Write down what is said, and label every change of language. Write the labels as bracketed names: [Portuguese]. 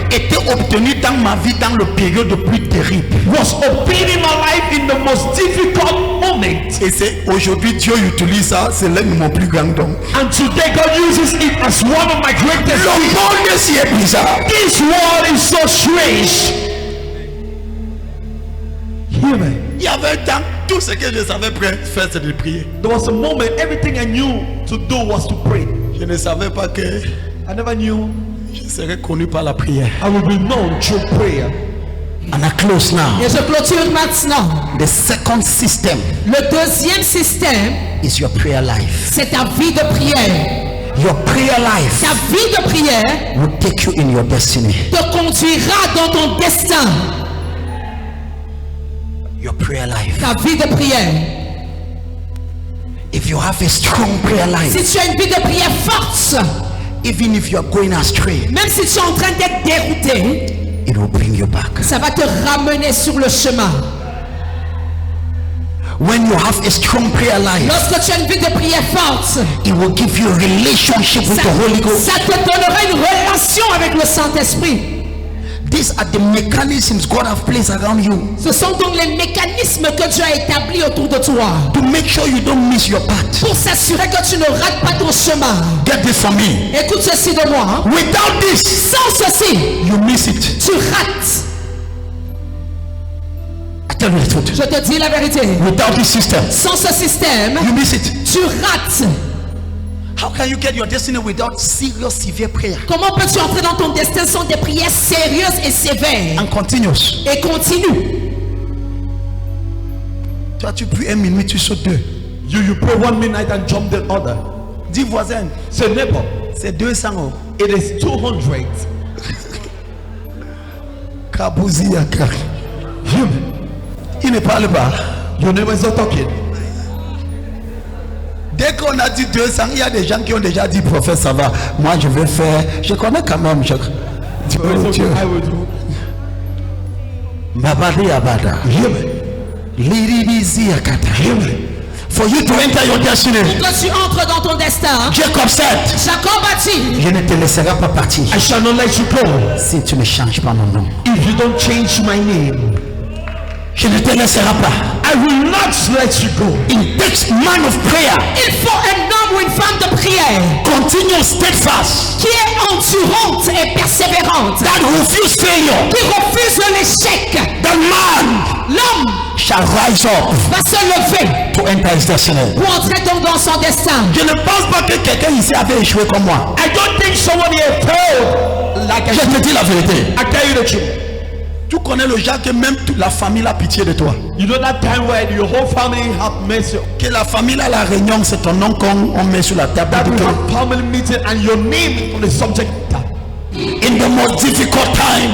[French] était obtenue dans ma vie dans le période le plus terrible. [English] was obtained in my life in the most difficult moment. [French] Et c'est aujourd'hui Dieu utilise ça, c'est l'un de mon plus grand don. [English] And today God uses it as one of my greatest [French] Le [English] gifts. [French] monde si est bizarre. [English] This world is so strange. Hear me. [French] Il y avait un temps, tout ce que je savais faire, c'est de prier. [English] There was a moment, everything I knew to do was to pray. [French] Je ne savais pas que [English] I never knew [French] je serais connu par la prière. [English] I would be known through prayer. And I close now. [French] Et je clôture maintenant. [English] The second system [French] Le deuxième système, [English] is your prayer life. [French] c'est ta vie de prière. [English] Your prayer life [French] Ta vie de prière [English] will take you in your destiny. [French] te conduira dans ton destin. [English] Your prayer life. [French] Ta vie de prière. [English] If you have a strong prayer life, [French] Si tu as une vie de prière forte, [English] even if you are going astray, [French] même si tu es en train d'être dérouté, [English] it will bring you back. [French] ça va te ramener sur le chemin. [English] When you have a strong prayer life, [French] Lorsque tu as une vie de prière forte, [English] it will give you a relationship with the Holy Ghost. [French] ça te donnera une relation avec le Saint-Esprit. [English] These are the mechanisms God has placed around you [French] Ce sont donc les mécanismes que Dieu a établis autour de toi [English] to make sure you don't miss your path. [French] pour s'assurer que tu ne rates pas ton chemin. [English] Get this from me. [French] Écoute ceci de moi. [English] Without this, [French] Sans ceci, [English] you miss it. [French] tu rates. [English] I tell you the truth. [French] Je te dis la vérité. [English] Without this system, [French] Sans ce système, [English] you miss it. [French] tu rates. [English] How can you get your destiny without serious, severe prayer [French] Comment peux-tu entrer dans ton destin sans des prières sérieuses et sévères [English] and continuous? [French] et continues? Toi, tu pries 1 minute, tu sautes 2. [English] You pray 1 minute and jump the other. [French] Dis voisin, [English] Say neighbor, [French] c'est 200 euros. [English] it is 200. Kabouzi Yakar. You, [French] Il ne parle pas. [English] your neighbor is not talking. [French] Dès qu'on a dit 200, il y a des gens qui ont déjà dit prophète, ça va. Moi, je vais faire. Je connais quand même. [English] So it's okay, I will do. Babadi Abada. Hear me. Liribizi Yakata. Hear me. For you to enter your destiny, [French] Quand tu entres dans ton destin, [English] Jacob said, [French] Jacob a dit, je ne te laisserai pas partir [English] I shall not let you go [French] si tu ne changes pas mon nom. [English] if you don't change my name. [French] Je ne te laisserai pas. [English] I will not let you go. It takes man of prayer, [French] il faut un homme ou une femme de prière [English] continuous, steadfast, [French] qui est endurante et persévérante, [English] that refuse failure. [French] qui refuse l'échec. [English] The man [French] L'homme [English] shall rise up [French] va se lever [English] to enter his destiny. [French] pour entrer donc dans son destin. Je ne pense pas que quelqu'un ici avait échoué comme moi. [English] I don't think someone here failed like [French] Je te dis la vérité. [English] I tell you the truth. [French] Tu connais le genre que même toute la famille a pitié de toi. [English] You know that time when your whole family have mercy. [French] Que la famille à la réunion, c'est ton nom qu'on met sur la table. [English] That we have family meeting and your name is on the subject. In the most difficult time